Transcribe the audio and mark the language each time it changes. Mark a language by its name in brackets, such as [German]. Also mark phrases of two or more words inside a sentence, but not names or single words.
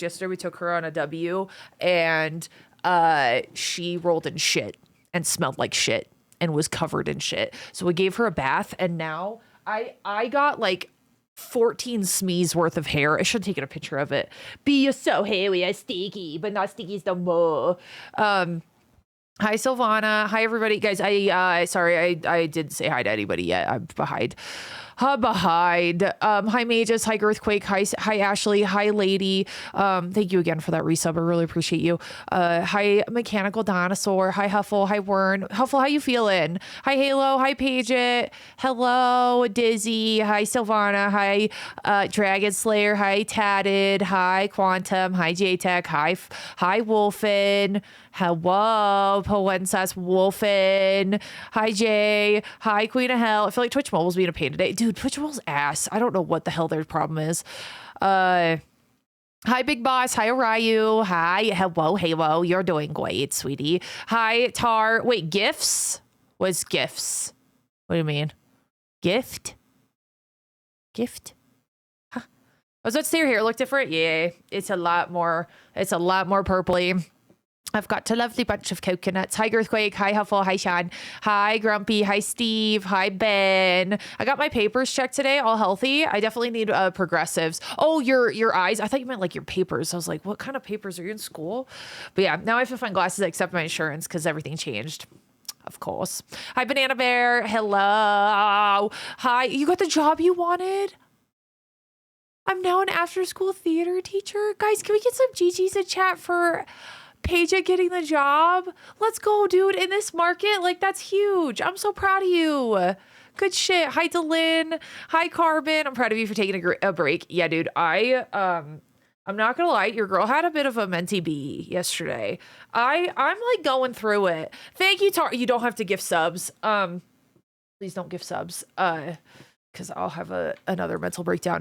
[English] Yesterday, we took her on a W, and she rolled in shit and smelled like shit and was covered in shit. So we gave her a bath, and now I got like 14 smees worth of hair. I should have taken a picture of it. Be so hairy and sticky, but not sticky no more. Hi, Silvana. Hi, everybody. Guys, sorry, I didn't say hi to anybody yet. I'm behind. Hi, Mages. Hi, Girthquake. Hi, Ashley. Hi, Lady. Thank you again for that resub. I really appreciate you. Hi, Mechanical Dinosaur. Hi, Huffle. Hi, Wern. Huffle, how you feeling? Hi, Halo. Hi, Paget. Hello, Dizzy. Hi, Silvana. Hi, Dragon Slayer. Hi, Tatted. Hi, Quantum. Hi, JTech. Hi, Wolfen. Hello, Poensas Wolfen. Hi, Jay. Hi, Queen of Hell. I feel like Twitch Mobile's being a pain today. Dude, Twitch Mobile's ass. I don't know what the hell their problem is. Hi, Big Boss. Hi, Arayu. Hi, hello, Halo. You're doing great, sweetie. Hi, Tar. Wait, gifts? What's gifts? What do you mean? Gift? Huh. I was about to say your hair look different. Yeah, it's a lot more purpley. I've got a lovely bunch of coconuts. Hi, Girthquake. Hi, Huffle. Hi, Sean. Hi, Grumpy. Hi, Steve. Hi, Ben. I got my papers checked today. All healthy. I definitely need progressives. Oh, your eyes. I thought you meant like your papers. I was like, what kind of papers? Are you in school? But yeah, now I have to find glasses that accept my insurance because everything changed. Of course. Hi, Banana Bear. Hello. Hi. You got the job you wanted? I'm now an after-school theater teacher. Guys, can we get some GGs in chat for Paige getting the job? Let's go, dude. In this market, like, that's huge. I'm so proud of you. Good shit. Hi, Delin. Hi, Carbon. I'm proud of you for taking a break. Yeah, dude. I'm not gonna lie. Your girl had a bit of a mentee bee yesterday. I'm like going through it. Thank you, Tar. You don't have to gift subs. Please don't gift subs. Because I'll have another mental breakdown.